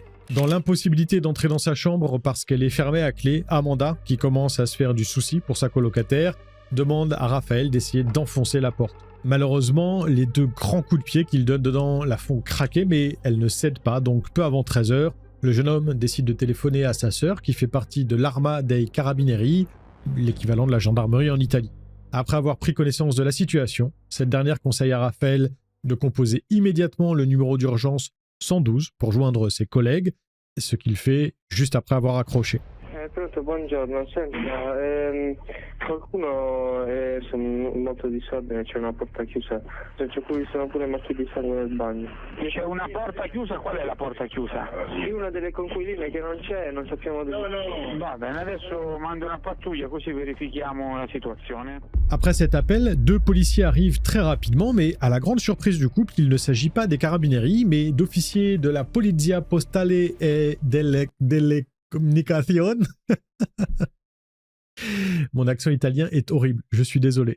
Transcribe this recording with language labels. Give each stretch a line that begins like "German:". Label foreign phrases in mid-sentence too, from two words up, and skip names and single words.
French: Dans l'impossibilité d'entrer dans sa chambre parce qu'elle est fermée à clé, Amanda, qui commence à se faire du souci pour sa colocataire, demande à Raphaël d'essayer d'enfoncer la porte. Malheureusement, les deux grands coups de pied qu'il donne dedans la font craquer, mais elle ne cède pas, donc peu avant 13h, le jeune homme décide de téléphoner à sa sœur qui fait partie de l'Arma dei Carabinieri, l'équivalent de la gendarmerie en Italie. Après avoir pris connaissance de la situation, cette dernière conseille à Raphaël de composer immédiatement le numéro d'urgence 112 pour joindre ses collègues, ce qu'il fait juste après avoir accroché.
Italian: Pronto, buongiorno. Senta, qualcuno perso molto disordine, c'è una porta chiusa, c'è qui sono pure macchie di sangue nel bagno. C'è una porta chiusa, qual è la porta chiusa? Sì, una delle conquiline che non c'è, non sappiamo dove. Va bene, adesso mando una pattuglia così verifichiamo la situazione.
French: Après cet appel, 2 policiers arrivent très rapidement, mais à la grande surprise du couple, il ne s'agit pas des carabinieri, mais d'officiers de la Polizia Postale e delle Comunicazioni. Mon accent italien est horrible, je suis désolé.